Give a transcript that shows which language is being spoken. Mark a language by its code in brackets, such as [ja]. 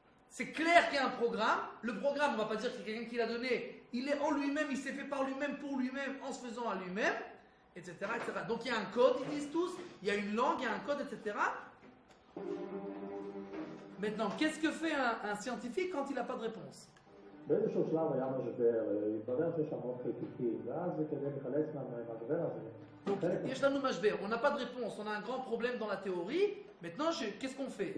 [fr] C'est clair qu'il y a un programme. Le programme, on ne va pas dire qu'il y a quelqu'un qui l'a donné. Il est en lui-même, il s'est fait par lui-même, pour lui-même, en se faisant à lui-même, etc., etc. Donc il y a un code, ils disent tous. Il y a une langue, il y a un code, etc. Maintenant, qu'est-ce que fait un scientifique quand il n'a pas de réponse? [he] באיזשהו שלב היה משבר, התברר שיש המון חלקיקים, ואז כדי לחלץ מהמשבר הזה. [fr] Donc, [he] יש לנו משבר, [fr] on n'a pas de réponse, on a un grand problème dans la théorie. Maintenant, qu'est-ce qu'on fait?